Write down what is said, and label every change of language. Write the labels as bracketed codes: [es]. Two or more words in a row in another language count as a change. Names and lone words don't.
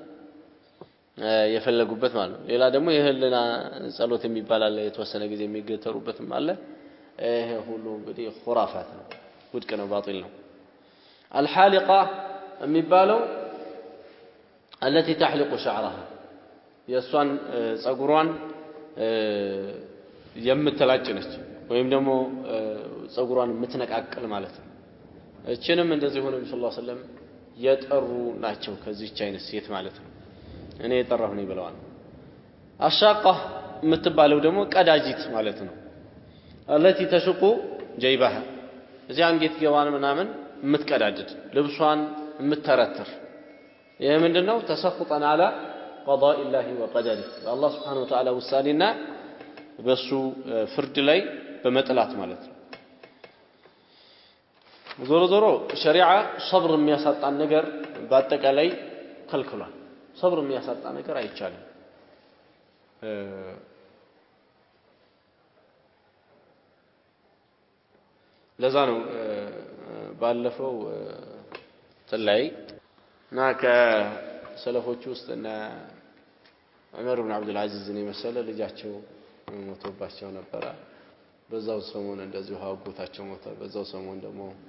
[am] የፈለጉበት ማለት ነው ሌላ ደግሞ የህልና ጸሎት የሚባል አለ የተወሰነ ጊዜ የሚገተሩበትም አለ ይሄ ሁሉ እንግዲህ ኹራፋት ነው ውድቅ ነው ባጢል ነው አልሐሊቃ የሚባለው [ar] التي تحلق شعرها [am] የሷን ጸጉሯን የምትላጭ ነች ወይም ደግሞ ጸጉሯን የምትነቃቀል ማለት ነው እቺንም እንደዚህ ሆነ ነብዩ [ar] صلى الله عليه [am] ወሰለም የጠሩ ናቸው ከዚህች አይነት ሴት ማለት ነው እኔ የጠራሁ ነኝ ብለዋል አሻቃ የምትባለው ደግሞ ቀዳጂት ማለት ነው [ar] التي تشق جيبها [am] እዚህ አንገት ገባን ምናምን የምትቀዳድድ ልብሷን የምትተረትር ይሄ ምንድነው ተሰፍጠን [ar] على قضاء الله وقدره الله سبحانه وتعالى [am] ውሳኔና በሱ ፍርድ ላይ በመጥላት ማለት ነው ዞሮ ሸሪዓ ሶብር የሚያሳጣን ነገር በአጠቃላይ ከልክሏል ሶብር የሚያሳጣ ነገር አይቻልም ለዛ ነው ባለፈው ተላይ እና ከሰለፎቹ ውስጥ እና ዑመር ኢብኑ አብዱል አዚዝ ነው መሰለ ልጃቸው ሞቶባቸው ነበር በዛው ሰሞን እንደዚሁ አጎታቸው ሞተ በዛው ሰሞን ደግሞ